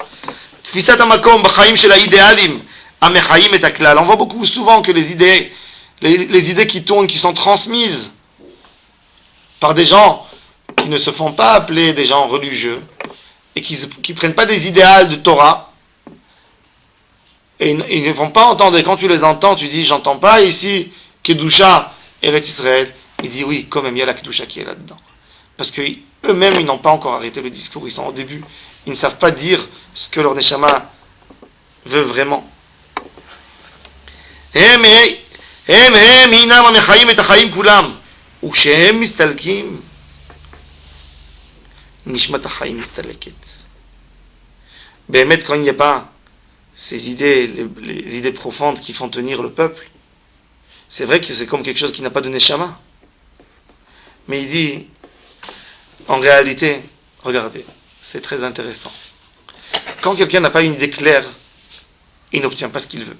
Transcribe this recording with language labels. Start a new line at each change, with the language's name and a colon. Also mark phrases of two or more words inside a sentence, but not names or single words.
French: On voit beaucoup souvent que les idées, les idées qui tournent, qui sont transmises par des gens qui ne se font pas appeler des gens religieux et qui ne prennent pas des idéals de Torah, et ils ne vont pas entendre, et quand tu les entends, tu dis, j'entends pas ici Kedusha, Eretz Israël. Il dit, oui, quand même, il y a la Kedusha qui est là-dedans. Parce qu'eux-mêmes, ils n'ont pas encore arrêté le discours, ils sont au début. Ils ne savent pas dire ce que leur Neshama veut vraiment.
Hebrew: הם הינם המחיים את החיים כולם, וכשהם מסתלקים, נשמת החיים מסתלקת. באמת,
French: quand il n'y a pas ces idées, les idées profondes qui font tenir le peuple, c'est vrai que c'est comme quelque chose qui n'a pas de Neshama. Mais il dit, en réalité, regardez, c'est très intéressant. Quand quelqu'un n'a pas une idée claire, il n'obtient pas ce qu'il veut.